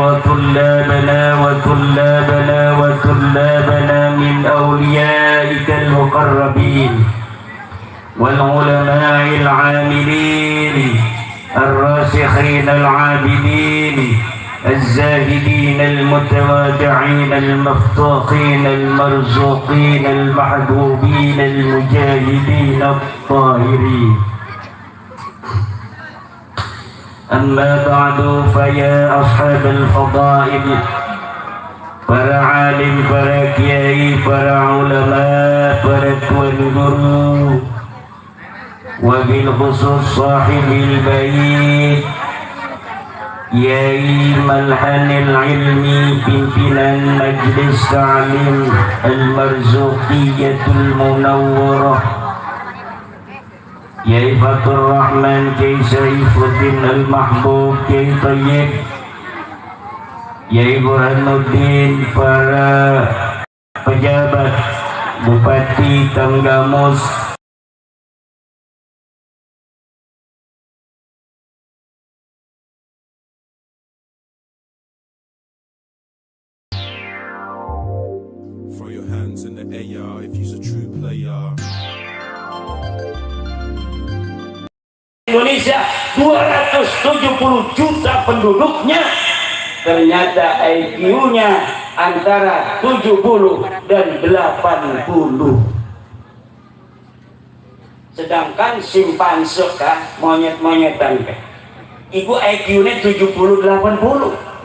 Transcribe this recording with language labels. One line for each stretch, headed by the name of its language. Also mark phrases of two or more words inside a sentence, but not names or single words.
Arabic: وطلابنا من أوليائك المقربين والعلماء العاملين الراسخين العابدين الزاهدين المتواضعين المفتوقين المرزوقين المحبوبين المجاهدين الطاهرين. أما بعد فيا أصحاب الفضائل،
Indonesian: para alim, para kiai, para ulama, para tuan guru,
Arabic: وبالخصوص صاحب البيت,
Indonesian: Yai Malhanil Ilmi, pimpinan Majlis Ta'lim Al-Marzuqiyatul Munawwarah, Yai Fatur Rahman, Yai Saifuddin Al-Mahbub, Yai Tayyib, Yai Burhanuddin, para pejabat, Bupati Tanggamus,
English: throw your hands in the air if you're a true player.
Indonesian: Indonesia 270 juta penduduknya, ternyata IQ-nya antara 70 dan 80. Sedangkan simpanse monyet-monyetan ibu IQ-nya 70-80.